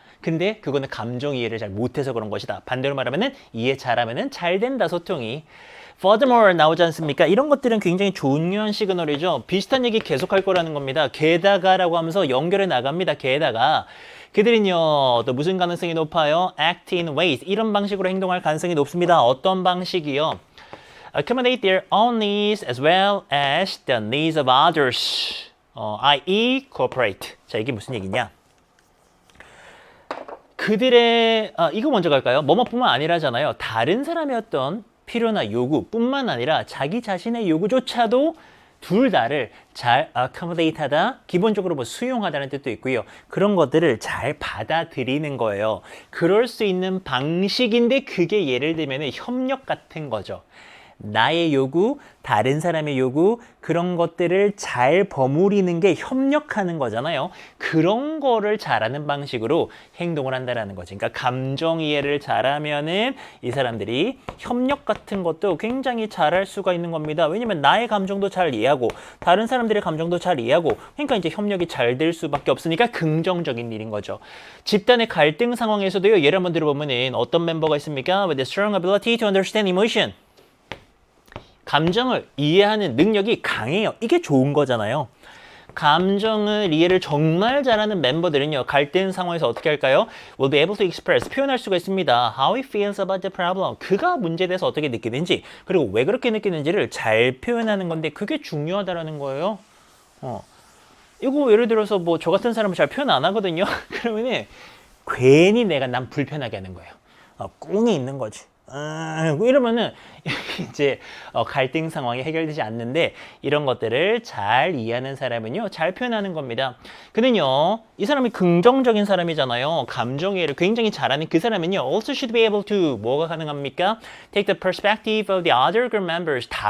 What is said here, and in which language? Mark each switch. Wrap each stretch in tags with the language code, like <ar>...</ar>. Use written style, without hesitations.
<ko>근데 그거는 감정 이해를 잘 못해서 그런 것이다. 반대로 말하면은 이해 잘하면은 잘 된다, 소통이.</ko> <en>Furthermore</en> <ko>나오지 않습니까? 이런 것들은 굉장히 중요한 시그널이죠. 비슷한 얘기 계속할 거라는 겁니다. 게다가라고 하면서 연결해 나갑니다. 게다가 그들은요, 또 무슨 가능성이 높아요?</ko> <en>Act in ways.</en> <ko>이런 방식으로 행동할 가능성이 높습니다. 어떤 방식이요?</ko> <en>Accommodate their own needs as well as the needs of others. i.e. cooperate.</en> <ko>자, 이게 무슨 얘기냐? 그들의 이거 먼저 갈까요? 뭐뭐뿐만 아니라잖아요. 다른 사람의 어떤 필요나 요구뿐만 아니라 자기 자신의 요구조차도 둘 다를 잘</ko> <en>accommodate</en> <ko>하다, 기본적으로 뭐 수용하다는 뜻도 있고요. 그런 것들을 잘 받아들이는 거예요. 그럴 수 있는 방식인데 그게 예를 들면 협력 같은 거죠. 나의 요구, 다른 사람의 요구, 그런 것들을 잘 버무리는 게 협력하는 거잖아요. 그런 거를 잘하는 방식으로 행동을 한다는 거지. 그러니까 감정 이해를 잘하면은 이 사람들이 협력 같은 것도 굉장히 잘할 수가 있는 겁니다. 왜냐면 나의 감정도 잘 이해하고 다른 사람들의 감정도 잘 이해하고 그러니까 이제 협력이 잘 될 수밖에 없으니까 긍정적인 일인 거죠. 집단의 갈등 상황에서도요. 예를 한번 들어보면은 어떤 멤버가 있습니까?</ko> <en>With a strong ability to understand emotion.</en> <ko>감정을 이해하는 능력이 강해요. 이게 좋은 거잖아요. 감정을 이해를 정말 잘하는 멤버들은요. 갈등 상황에서 어떻게 할까요?</ko> <en>Will be able to express,</en> <ko>표현할 수가 있습니다.</ko> <en>How he feels about the problem.</en> <ko>그가 문제에 대해서 어떻게 느끼는지 그리고 왜 그렇게 느끼는지를 잘 표현하는 건데 그게 중요하다라는 거예요. 이거 예를 들어서 뭐 저 같은 사람은 잘 표현 안 하거든요. 그러면은 괜히 난 불편하게 하는 거예요. 꿍이 있는 거지. 이러면은 이제 갈등 상황이 해결되지 않는데 이런 것들을 잘 이해하는 사람은요 잘 표현하는 겁니다. 그는요 이 사람이 긍정적인 사람이잖아요. 감정 이해를 굉장히 잘하는 그 사람은요</ko> <en>also should be able to</en> <ko>뭐가 가능합니까?</ko> <en>Take the perspective of the other group members.</en>